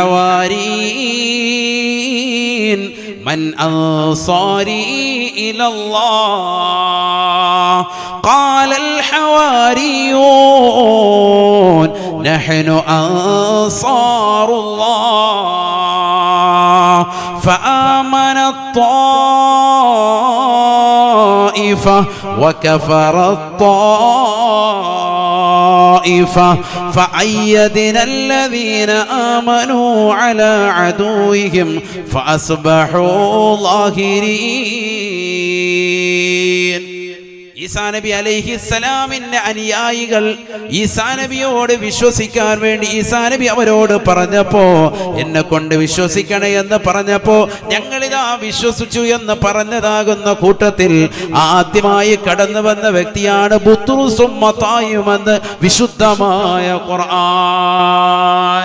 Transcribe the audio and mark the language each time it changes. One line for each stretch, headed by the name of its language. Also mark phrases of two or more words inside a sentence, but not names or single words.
Arabic: حواريين من أنصاري إلى الله قال الحواريون نحن أنصار الله فآمنت طائفة وكفرت طائفة فأيدنا الذين آمنوا على عدوهم فأصبحوا ظاهرين.
Malayalam: ഈസാ നബി അലൈഹിസ്സലാമിന്റെ അനുയായികൾ ഈസാ നബിയോട് വിശ്വസിക്കാൻ വേണ്ടി ഈസാ നബി അവരോട് പറഞ്ഞപ്പോ, എന്നെ കൊണ്ട് വിശ്വസിക്കണേ എന്ന് പറഞ്ഞപ്പോ ഞങ്ങളിതാ വിശ്വസിച്ചു എന്ന് പറഞ്ഞതാകുന്ന കൂട്ടത്തിൽ ആദ്യമായി കടന്നു വന്ന വ്യക്തിയാണ് ബുത്രുസും മത്തായിയുമെന്ന് വിശുദ്ധമായ ഖുർആൻ.